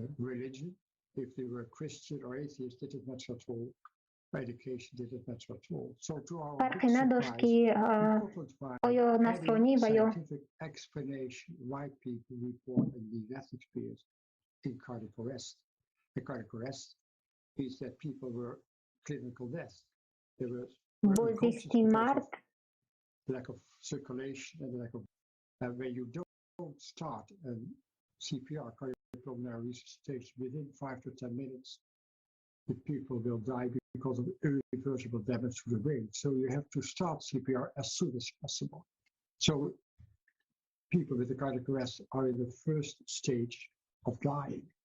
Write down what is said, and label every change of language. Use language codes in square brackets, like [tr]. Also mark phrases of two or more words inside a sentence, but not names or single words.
[tg] фарқе надошт ки оё насронӣ ва ё бозисти марг [en] where you don't start CPR, cardiopulmonary resuscitation, within 5 to 10 minutes, the people will die because of irreversible damage to the brain. So you have to start CPR as soon as possible. So people with a cardiac arrest are in the first stage of dying.